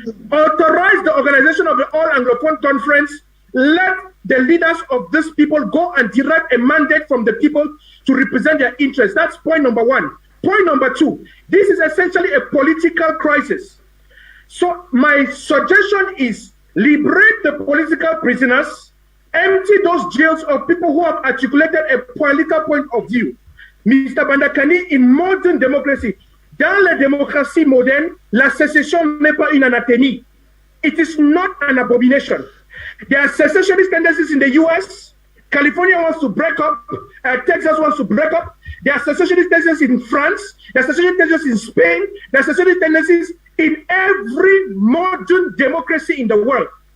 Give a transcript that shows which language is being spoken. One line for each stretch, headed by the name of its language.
English: Authorize the organization of the All Anglophone Conference. Let the leaders of these people go and derive a mandate from the people to represent their interests. That's point number one. Point number two, this is essentially a political crisis. So my suggestion is liberate the political prisoners, empty those jails of people who have articulated a political point of view. Mr.
French: Bandakani,
English: in modern democracy,
French: dans la démocratie moderne, la sécession n'est pas une anathème.
English: It is not an abomination. There are secessionist tendencies in the US. California wants to break up. Texas wants to break up. There are secessionist tendencies in France. There are secessionist tendencies in Spain. There are secessionist tendencies in every modern democracy in the world.